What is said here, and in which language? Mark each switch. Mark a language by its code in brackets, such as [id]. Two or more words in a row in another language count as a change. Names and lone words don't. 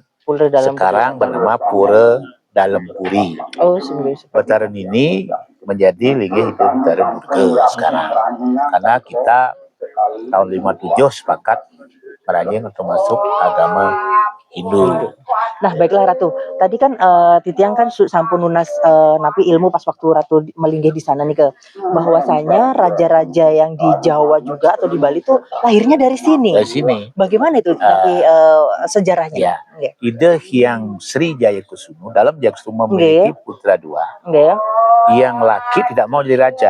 [id] Sekarang bernama Pura Dalam Puri. Oh, Betaran ini menjadi Linggih Hidup Betara Durga sekarang. Karena kita tahun 57 sepakat merajing untuk masuk agama Hindu. Nah, baiklah Ratu. Tadi kan Titiang kan [ban] sampun nunas napi [id] ilmu pas waktu Ratu melinggih di sana nih ke bahwasanya raja-raja yang di Jawa juga atau di Bali tuh lahirnya dari sini. Dari sini. Bagaimana itu napi sejarahnya? Ya. Ide Hyang Sri Jayakusunu dalam Jayakusunu memiliki putra 2. Yang laki tidak mau jadi raja.